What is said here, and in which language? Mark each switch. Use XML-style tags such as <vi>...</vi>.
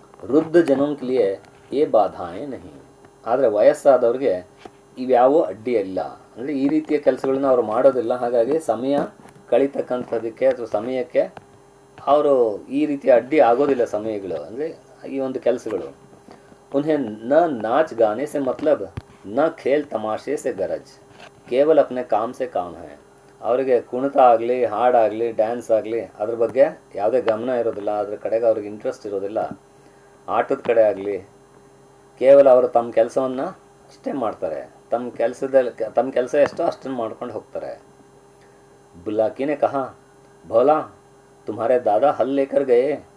<hi>ವೃದ್ಧ ಜನಕ್ಕೆ ಲಿಯೆ ಏ ಬಾಧಾಯೇ ನಹಿ.</hi> <kn>ಆದರೆ ವಯಸ್ಸಾದವ್ರಿಗೆ ಇವ್ಯಾವೂ ಅಡ್ಡಿ ಇಲ್ಲ. ಅಂದರೆ ಈ ರೀತಿಯ ಕೆಲಸಗಳನ್ನ ಅವರು ಮಾಡೋದಿಲ್ಲ. ಹಾಗಾಗಿ ಸಮಯ ಕಳೀತಕ್ಕಂಥದ್ದಕ್ಕೆ ಅಥವಾ ಸಮಯಕ್ಕೆ ಅವರು ಈ ರೀತಿಯ ಅಡ್ಡಿ ಆಗೋದಿಲ್ಲ ಸಮಯಗಳು, ಅಂದರೆ ಈ ಒಂದು ಕೆಲಸಗಳು.</kn> <hi>उन्हें न नाच गाने से मतलब न खेल तमाशे से गरज, केवल अपने काम से काम है.</hi> <kn>ಅವರಿಗೆ ಕುಣಿತ ಆಗಲಿ, ಹಾಡಾಗಲಿ, ಡ್ಯಾನ್ಸ್ ಆಗಲಿ ಅದ್ರ ಬಗ್ಗೆ ಯಾವುದೇ ಗಮನ ಇರೋದಿಲ್ಲ, ಅದ್ರ ಕಡೆಗೆ ಅವ್ರಿಗೆ ಇಂಟ್ರೆಸ್ಟ್ ಇರೋದಿಲ್ಲ. ಆಟದ ಕಡೆ ಆಗಲಿ ಕೇವಲ ಅವರು ತಮ್ಮ ಕೆಲಸವನ್ನು ಅಷ್ಟೇ ಮಾಡ್ತಾರೆ. ತಮ್ಮ ಕೆಲಸ ಎಷ್ಟೋ ಅಷ್ಟನ್ನು ಮಾಡ್ಕೊಂಡು ಹೋಗ್ತಾರೆ.</kn> <hi>ಬುಲಾಕಿನೇ ಕಹಾ, ಭೋಲಾ ತುಮ್ಹಾರೆ ದಾದಾ ಹಲ್ ಲೇಕರ್ ಗಯೇ.</hi>